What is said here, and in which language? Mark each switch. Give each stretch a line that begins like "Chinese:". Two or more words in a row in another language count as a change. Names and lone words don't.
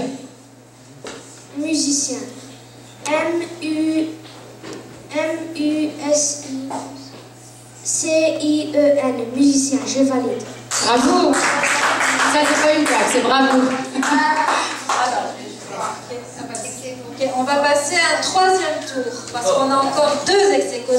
French: Musicien. M-U-S-I-C-I-E-N. Musicien. Je valide. Bravo. Ça, c'est pas une blague, c'est bravo. Ok, on va passer à un troisième tour parce qu'on a encore 2 ex-aequo.